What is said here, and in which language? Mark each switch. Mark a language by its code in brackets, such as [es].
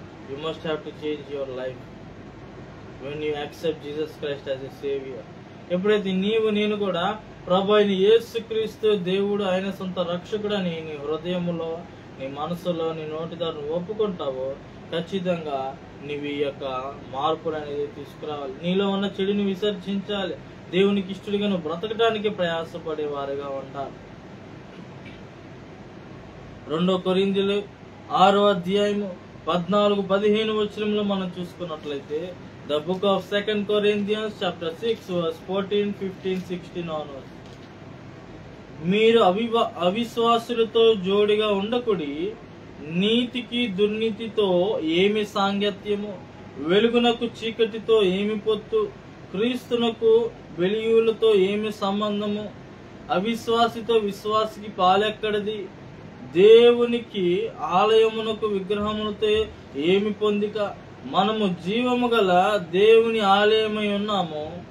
[en] You must have to change your life when you accept Jesus Christ as a Savior. [te] ఎప్పుడైతే నీవు నేను కూడా ప్రభు అయిన యేసుక్రీస్తు దేవుడు ఆయన సొంత రక్షకుడు అని నీ హృదయములో, నీ మనసులో, నీ నోటి ద్వారా ఒప్పుకుంటావో ఖచ్చితంగా నీవు ఈ యొక్క మార్పులు అనేది తీసుకురావాలి. నీలో ఉన్న చెడుని విసర్జించాలి. దేవునికి ఇష్టడిగా నువ్వు బ్రతకడానికి ప్రయాసపడే వారిగా ఉండాలి. 2 కొరింథీయులు 6వ అధ్యాయము 14-15 వచనంలో మనం చూసుకున్నట్లయితే [en] The book of 2 Corinthians chapter 6 verse 14, 15, 16 onwards. [te] మీరు అవిశ్వాసులతో జోడిగా ఉండకుడి, నీతికి దుర్నీతితో ఏమి సాంగత్యము, వెలుగునకు చీకటితో ఏమి పొత్తు, క్రీస్తునకు వెలియులతో ఏమి సంబంధము, అవిశ్వాసితో విశ్వాసికి పాలెక్కడది, దేవునికి ఆలయమునకు విగ్రహములతో ఏమి పొందిక, మనము జీవము గల దేవుని ఆలయమై ఉన్నాము.